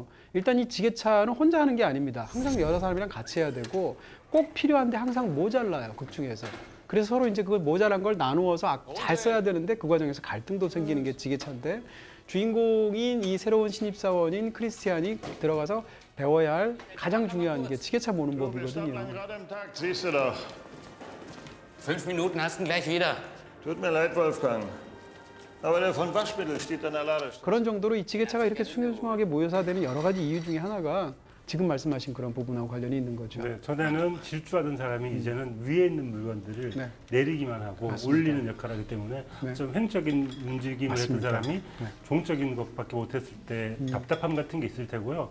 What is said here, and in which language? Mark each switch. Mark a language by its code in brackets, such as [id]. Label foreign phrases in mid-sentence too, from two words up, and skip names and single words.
[ko] 일단 이 지게차는 혼자 하는 게 아닙니다. 항상 여러 사람이랑 같이 해야 되고 꼭 필요한데 항상 모자라요. 극 중에서. 그래서 서로 이제 그 모자란 걸 나누어서 잘 써야 되는데 그 과정에서 갈등도 생기는 게 지게차인데 주인공인 이 새로운 신입사원인 크리스티안이 들어가서 배워야 할 가장 중요한 게 지게차 모는 법이거든요. [de] 5 Minuten hast du gleich wieder. Tut mir leid, Wolfgang. Aber der von Waschmittel steht an der Ladestelle. [ko] 그런 정도로 이 지게차가 이렇게 숭늉숭하게 모여서 되는 여러 가지 이유 중에 하나가 지금 말씀하신 그런 부분하고 관련이 있는 거죠. 네, 전에는 질주하던 사람이 이제는 위에 있는 물건들을 내리기만 하고 맞습니다. 올리는 역할을 하기 때문에 좀 횡적인 움직임을 했던 사람이 종적인 것밖에 못했을 때 답답함 같은 게 있을 테고요.